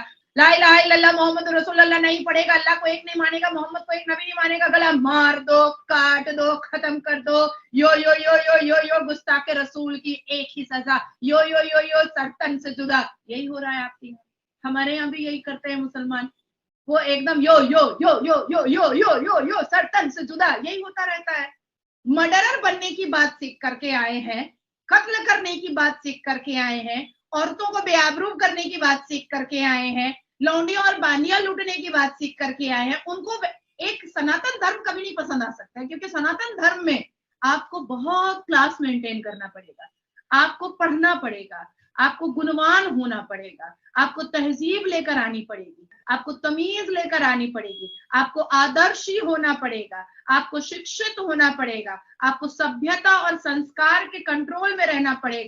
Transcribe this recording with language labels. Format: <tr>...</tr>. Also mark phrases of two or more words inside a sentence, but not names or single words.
<ar>لا إله إلا الله محمد رسول الله</ar> <hi>नहीं पढ़ेगा, अल्लाह को एक नहीं मानेगा, मोहम्मद को एक नबी नहीं मानेगा, गला मार दो, काट दो, खत्म कर दो। यो यो यो यो यो यो गुस्ताखे रसूल की एक ही सजा, यो यो यो यो सरतन से जुदा। यही हो रहा है आपके यहाँ, हमारे यहाँ भी यही करते हैं मुसलमान। वो एकदम यो यो यो यो यो यो यो यो यो सरतन से जुदा, यही होता रहता है। मर्डरर बनने की बात सीख करके आए हैं, कत्ल करने की बात सीख करके आए हैं, औरतों को बेआबरू करने की बात सीख करके आए हैं, लौंडियों और बानियां लूटने की बात सीख करके आए हैं। उनको एक सनातन धर्म कभी नहीं पसंद आ सकता है, क्योंकि सनातन धर्म में आपको बहुत क्लास मेंटेन करना पड़ेगा, आपको पढ़ना पड़ेगा, आपको गुणवान होना पड़ेगा, आपको तहजीब लेकर आनी पड़ेगी, आपको तमीज लेकर आनी पड़ेगी, आपको आदर्शी होना पड़ेगा, आपको शिक्षित होना पड़ेगा, आपको सभ्यता और संस्कार के कंट्रोल में रहना पड़ेगा।</hi>